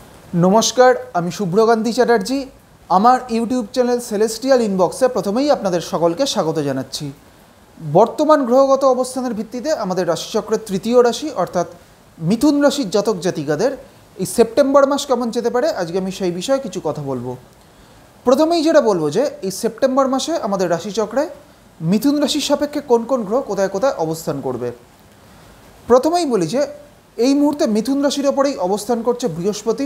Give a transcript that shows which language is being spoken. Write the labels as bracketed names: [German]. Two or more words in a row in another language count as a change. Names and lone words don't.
[Bangla] নমস্কার আমি শুভ্রকান্তি চ্যাটার্জি আমার [English] YouTube channel [Bangla] সেলেস্টিয়াল ইনবক্সে প্রথমেই আপনাদের সকলকে স্বাগত জানাচ্ছি। বর্তমান গ্রহগত অবস্থানের ভিত্তিতে আমাদের রাশিচক্রের তৃতীয় রাশি অর্থাৎ মিথুন রাশির জাতক জাতিকাদের এই সেপ্টেম্বর মাস কেমন যেতে পারে আজকে আমি সেই বিষয়ে কিছু কথা বলবো। প্রথমেই যেটা বলবো যে এই সেপ্টেম্বর মাসে আমাদের রাশিচক্রে মিথুন রাশির সাপেক্ষে কোন কোন গ্রহ কোথায় কোথায় অবস্থান করবে। প্রথমেই বলি যে এই মুহূর্তে মিথুন রাশির ওপরেই অবস্থান করছে বৃহস্পতি।